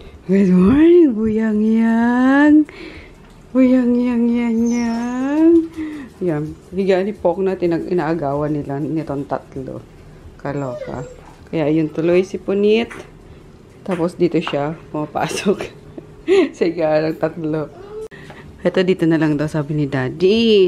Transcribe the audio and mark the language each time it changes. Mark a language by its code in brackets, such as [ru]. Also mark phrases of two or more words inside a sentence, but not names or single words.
[en] Good morning, Buyang-yang. Buyang-yang-yang-yang. [tl] Yan. Higaan ni Pok na inaagawan nila nitong tatlo. Kaloka. Kaya yun tuloy si Punit. Tapos dito siya pumapasok. Sa higaan ng tatlo. Ito dito na lang daw sabi ni Daddy.